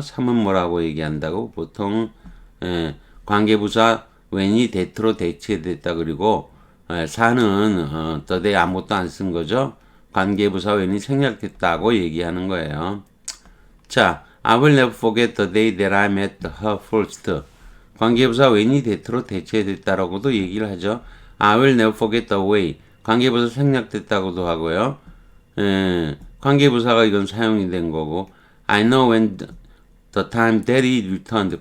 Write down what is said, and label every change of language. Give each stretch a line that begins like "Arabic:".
Korean: 3은 뭐라고 얘기한다고 보통 관계부사 when이 that로 대체됐다 그리고 4는 the day 아무것도 안 쓴 거죠. 관계부사 when이 생략됐다고 얘기하는 거예요.
English: 자, I will never forget the day that I met her first.
Korean: 관계부사 when이 that로 대체됐다라고도 얘기를 하죠.
English: I will never forget the way.
Korean: 관계부사 생략됐다고도 하고요. 관계부사가 이건 사용이 된 거고
English: I know when the time that he returned.